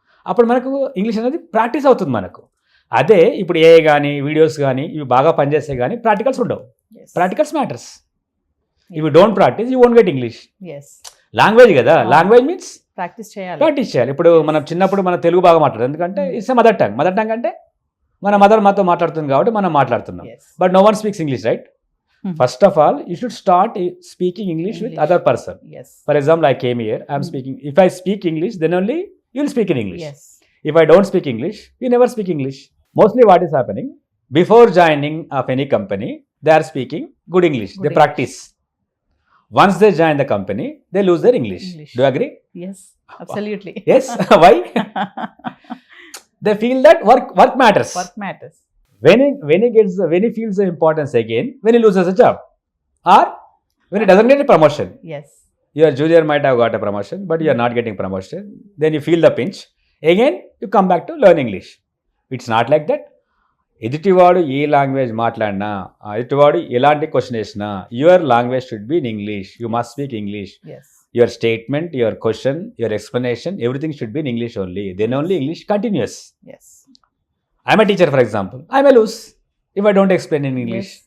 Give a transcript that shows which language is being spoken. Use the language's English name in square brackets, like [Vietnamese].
[Telugu] అప్పుడు మనకు ఇంగ్లీష్ అనేది ప్రాక్టీస్ అవుతుంది మనకు. అదే ఇప్పుడు ఏఐ కానీ వీడియోస్ కానీ ఇవి బాగా పనిచేస్తే కానీ ప్రాక్టికల్స్ ఉండవు. Practicals matters. [English] If you don't practise you won't get English. Language కదా, language means practice చేయాలి. [Telugu] ఇప్పుడు మనం చిన్నప్పుడు మన తెలుగు బాగా మాట్లాడదు, ఎందుకంటే it's mother tongue. Mother tongue అంటే మన మదర్ మాతో మాట్లాడుతుంది కాబట్టి మనం మాట్లాడుతున్నాం. [English] But no one speaks English, right? First of all, you should start speaking English with other person. For example, I came here, I am speaking. If I speak English, then only you will speak in English. If I don't speak English, you never speak English. Mostly what is happening, before joining of any company, they are speaking good English. They practice. Once they join the company, they lose their English. Do you agree? Yes, absolutely. Yes. Why? They feel that work matters. Work matters. When he feels the importance again, when he loses a job, or when he doesn't get a promotion. Yes. Your junior might have got a promotion, but you are not getting promotion. Then you feel the pinch. Again, you come back to learn English. It's not like that. [Telugu] ఎదుటివాడు ఏ language మాట్లాడినా, ఎదుటివాడు ఎలాంటి question వేసినా, [English] Your language should be in English. You must speak English. Your statement, your question, your explanation, everything should be in English only. Then only English continuous. Yes. I'm a teacher, for example. I may lose if I don't explain in English.